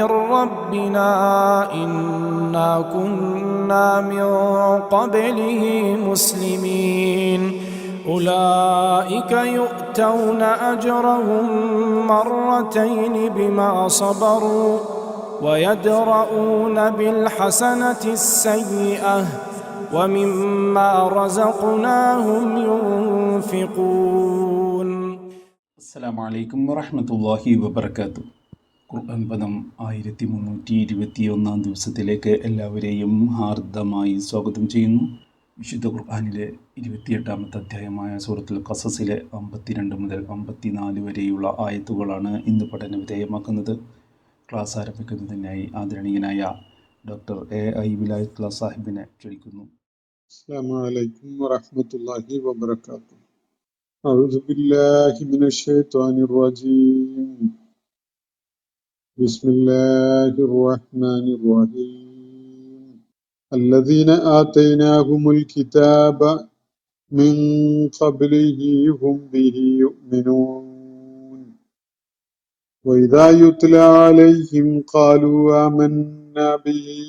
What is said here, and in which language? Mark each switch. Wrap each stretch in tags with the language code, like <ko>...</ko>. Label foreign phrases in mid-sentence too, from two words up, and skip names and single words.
<ar>ربنا إنا كنا من قبله مسلمين أولئك يؤتون أجرهم مرتين بما صبروا ويدرؤون بالحسنة السيئة ومما رزقناهم ينفقون. السلام عليكم ورحمة الله وبركاته.</ar> <ml>ഖുർആൻ പദം 1321 ദിവസത്തിലേക്ക് എല്ലാവരെയും ഹാർദമായി സ്വാഗതം ചെയ്യുന്നു. വിശുദ്ധ ഖുർആനിലെ 28-ാമത്തെ അധ്യായമായ സൂറത്തുൽ ഖസസിലെ 52 മുതൽ 54 വരെയുള്ള ആയത്തുകളാണ് ഇന്ന് പഠന വിധേയമാക്കുന്നത്. ക്ലാസ് ആരംഭിക്കുന്നതിനായി ആദരണീയനായ ഡോക്ടർ A.I. വിലായത്തുള്ള സാഹിബിനെ ക്ഷണിക്കുന്നു.</ml> <ar>السلام عليكم ورحمة الله وبركاته. أعوذ بالله من الشيطان الرجيم. بسم الله الرحمن الرحيم. الذين آتيناهم الكتاب من قبله هم به يؤمنون وإذا يتلى عليهم قالوا آمنا به</ar>